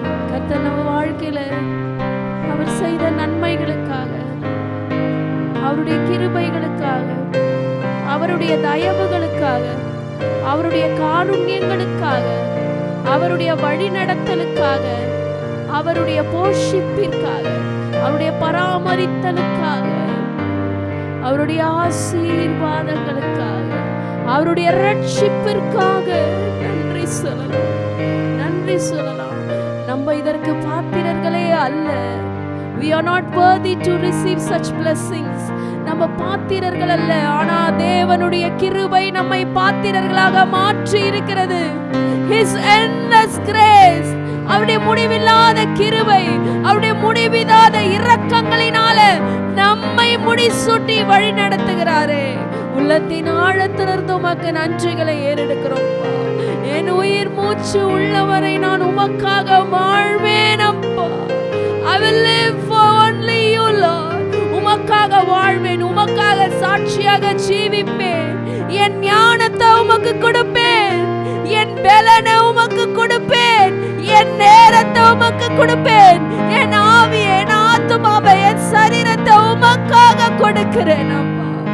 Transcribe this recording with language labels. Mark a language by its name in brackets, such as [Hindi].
[Tamil] கர்த்தர் நம்ம வாழ்க்கையில அவர் செய்த நன்மைகளுக்காக, அவருடைய கிருபைகளுக்காக, அவருடைய தயவுகளுக்காக, அவருடைய காருண்யங்களுக்காக, அவருடைய வழிநடத்தலுக்காக, அவருடைய போஷிப்பிற்காக, அவருடைய பராமரித்தலுக்காக, அவருடைய ஆசீர்வாதங்களுக்காக, அவருடைய ரட்சிப்பிற்காக நன்றி சொல்லலாம், நன்றி சொல்லலாம். நம்ம இதற்கு பாத்திரர்களே அல்ல. [English] We are not worthy to receive such blessings. [Tamil] நம்ம பாத்திரர்கள் அல்ல. ஆனா தேவனுடைய கிருபை நம்மை பாத்திரர்களாக மாற்றி இருக்கிறது. [English] His endless grace, [Tamil] அவருடைய முடிவில்லாத கிருபை, அவருடைய முடிவில்லாத இரக்கங்களினால நம்மை முடிசூட்டி வழி நடத்துகிறாரே. உள்ளத்தின் ஆழத்திலிருந்து உமக்கு நன்றிகளை ஏறெடுக்கிறோம். என் உயிர் மூச்சு உள்ளவரை நான் உமக்காக வாழ்வேன் அப்பா. [English] I will live for only you Lord. [Tamil] உமக்காக வாழ்வேன், உமக்காக சாட்சியாக ஜீவிப்பேன். என் ஞானத்தை உமக்கு கொடுப்பேன், என் பலனை உமக்கு கொடுப்பேன், என் நேரத்தை உமக்கு கொடுப்பேன், என் ஆவியை, என் ஆத்துமாவை, என் சரீரத்தை உமக்காக கொடுக்கிறேன் அப்பா.